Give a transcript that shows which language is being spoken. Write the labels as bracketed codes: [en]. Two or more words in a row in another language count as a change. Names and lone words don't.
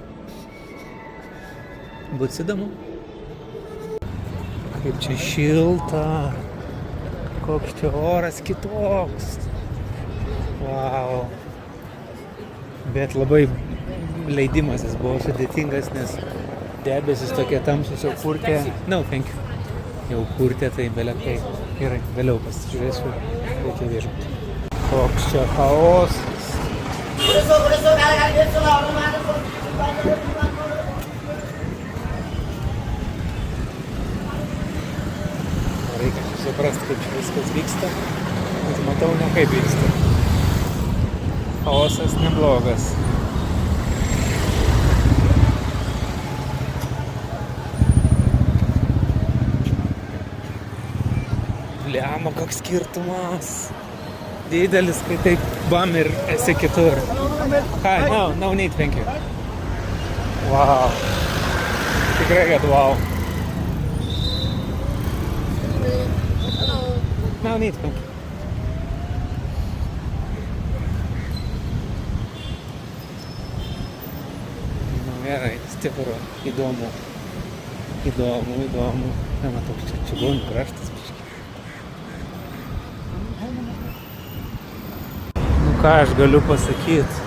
[lt] Bus įdomu. Kaip čia šilta. Koks čia oras kitoks. Vau. Bet labai leidimasis buvo sudėtingas, nes debesis tokie tamsus jau purtė. [en] Thank you. [lt] Jau purtė, tai belekai. Gerai, vėliau pasižiūrėsiu. Reikia viešbuti. Koks čia chaosas. Reikia suprasti, kaip čia viskas vyksta. Bet matau, ne kaip vyksta. Chaosas neblogas. Bliamo, koks skirtumas. Didelis, kai taip bam ir esi kitur. [en] Hi, no need, thank you. Wow. [lt] Tikrai, kad wow. [en] No need, thank you. [lt] Gerai, stipru, įdomu. Matau, čia čigonų kraštas. Ką aš galiu pasakyti?